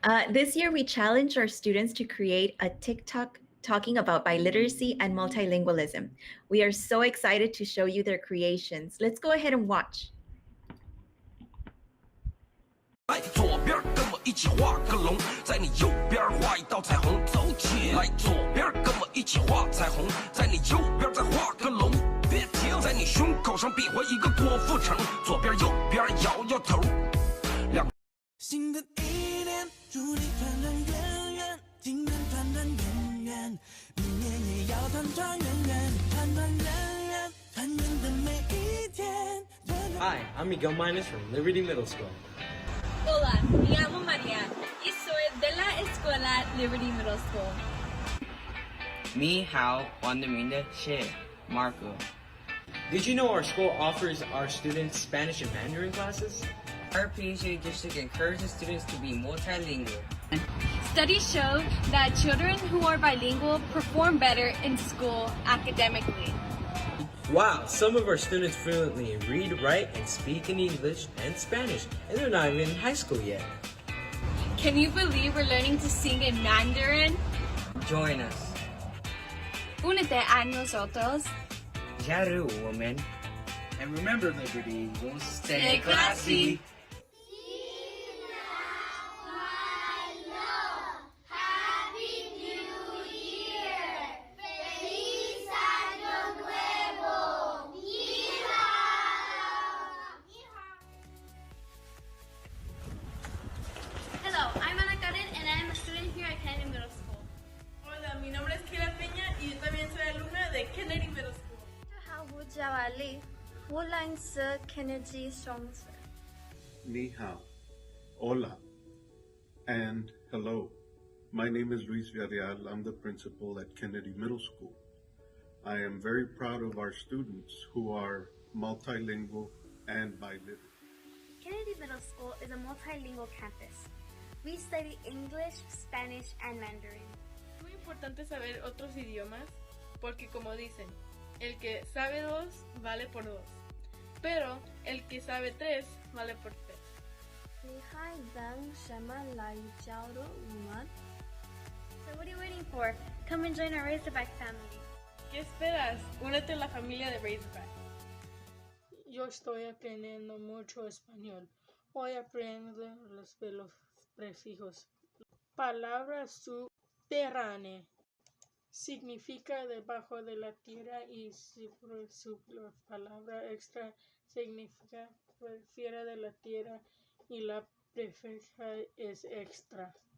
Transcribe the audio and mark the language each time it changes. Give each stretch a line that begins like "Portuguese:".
English: This year, we challenged our students to create a TikTok talking about biliteracy and multilingualism. We are so excited to show you their creations. Let's go ahead and watch.
Chinese: 来，左边跟我一起画个龙，在你右边画一道彩虹，走起来，左边跟我一起画彩虹，在你右边再画个龙，别停，在你胸口上比划一个郭富城，左边右边摇摇头。新的一年，祝你团团圆圆，今年团团圆圆，明年也要团团圆圆，团团圆圆，团圆的每一天。
English: Hi, I'm Miguel Minus from Liberty Middle School.
Spanish: Hola, me llamo María y soy de la escuela Liberty Middle School.
English: Me, Hao, Juan Domingo, She, Marco. Did you know our school offers our students Spanish and Mandarin classes? Our PSJA district encourages students to be multilingual. Studies show that children who are bilingual perform better in school academically. Wow, some of our students fluently read, write, and speak in English and Spanish, and they're not even in high school yet. Can you believe we're learning to sing in Mandarin? Join us.
Spanish: Únete a nosotros. Yaru, woman.
English: And remember, Liberty, we'll Stay classy. Hello, I'm Ana Karen and I am a student here at Kennedy Middle School.
Spanish: Hola, mi nombre es Kira Peña y yo también soy alumna de Kennedy Middle School.
Chinese: 大家好，我叫阿丽，我来自 Kennedy 中学。 Ni hao,
Spanish: hola,
English: and hello. My name is Luis Villarreal. I'm the principal at Kennedy Middle School. I am very proud of our students who are multilingual and bilingual. Kennedy Middle School is a multilingual campus. We study English, Spanish, and Mandarin.
Spanish: Es muy importante saber otros idiomas porque, como dicen, el que sabe dos vale por dos, pero el que sabe tres vale por tres.
Chinese: 你还等什么来加入我们?
English: So what are you waiting for? Come and join our Razorback family.
Spanish: ¿Qué esperas? Únete a la familia de Razorback. Yo estoy aprendiendo mucho español. Hoy aprendo de los prefijos. Palabra subterránea significa debajo de la tierra y la palabra extra significa fuera de la tierra y la prefija es extra.